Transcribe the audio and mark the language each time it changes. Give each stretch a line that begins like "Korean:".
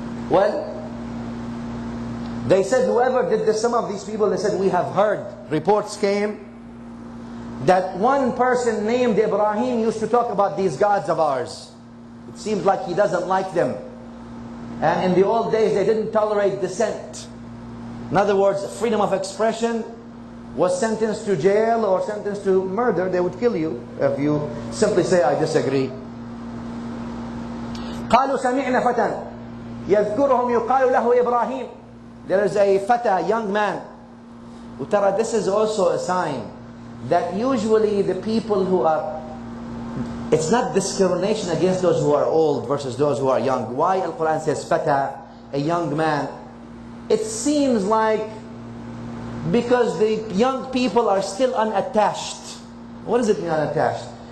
English: Well, they said whoever did this, some of these people, they said, we have heard, reports came that one person named Ibrahim used to talk about these gods of ours. It seems like he doesn't like them. And in the old days they didn't tolerate dissent. In other words, freedom of expression was sentenced to jail or sentenced to murder. They would kill you if you simply say, I disagree.
Arabic: قالوا سمعنا فتى يذكرهم يقال له إبراهيم.
English: There is a fata, young man. Utara, this is also a sign that usually the people who are, it's not discrimination against those who are old versus those who are young. Why Al-Quran says fata, a young man? It seems like because the young people are still unattached. What does it mean unattached?